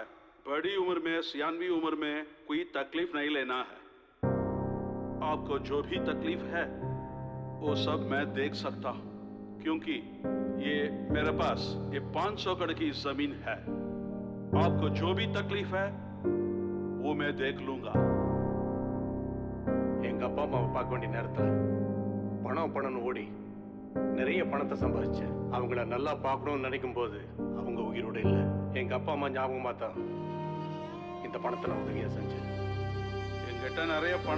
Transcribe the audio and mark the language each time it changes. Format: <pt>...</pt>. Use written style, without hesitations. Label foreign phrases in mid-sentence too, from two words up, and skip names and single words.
<hi>बड़ी उम्र में सियानवी उम्र में कोई तकलीफ नहीं लेना है. आपको जो भी तकलीफ है वो सब मैं देख सकता हूँ, क्योंकि ये मेरे पास ये 500 एकड़ की जमीन है. आपको जो भी तकलीफ है वो मैं देख लूंगा.</hi> <ta>எங்க அப்பா அம்மாவை பார்க்க வேண்டிய நேரத்தில் பணம் பணம்னு ஓடி நிறைய பணத்தை சம்பாதிச்சேன். அவங்கள நல்லா பார்க்கணும்னு நினைக்கும் போது அவங்க உயிரோட இல்லை. எங்க அப்பா அம்மா ஞாபகமாக தான் இந்த பணத்தை நான் உதவியாக செஞ்சேன். என்கிட்ட நிறைய பணம்.</ta>